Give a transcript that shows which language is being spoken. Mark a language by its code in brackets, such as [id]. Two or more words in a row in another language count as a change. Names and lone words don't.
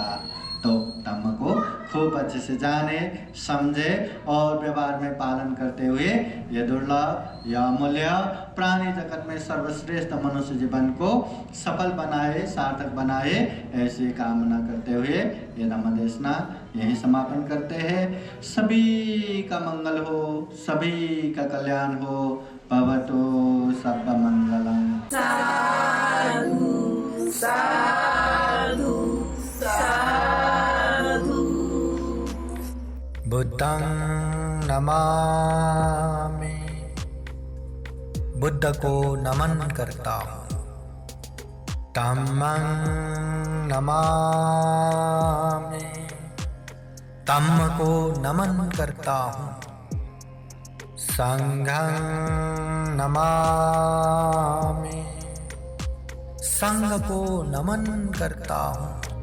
[hi] तो धम्म को खूब अच्छे से जाने, समझे और व्यवहार में पालन करते हुए ये दुर्लभ या अमूल्य प्राणी जगत में सर्वश्रेष्ठ मनुष्य जीवन को सफल बनाए, सार्थक बनाए, ऐसी कामना करते हुए ये धम्म देशना यही समापन करते हैं। सभी का मंगल हो, सभी का कल्याण हो। [pi] भवतु सर्व मंगलम। साधु साधु साधु। बुद्धं नमामि, [hi] बुद्ध को नमन करता हूँ। [pi] धम्मं नमामि, [hi] धम्म को नमन करता हूँ। [pi] संघं नमामि, [hi] संघ को नमन करता हूँ।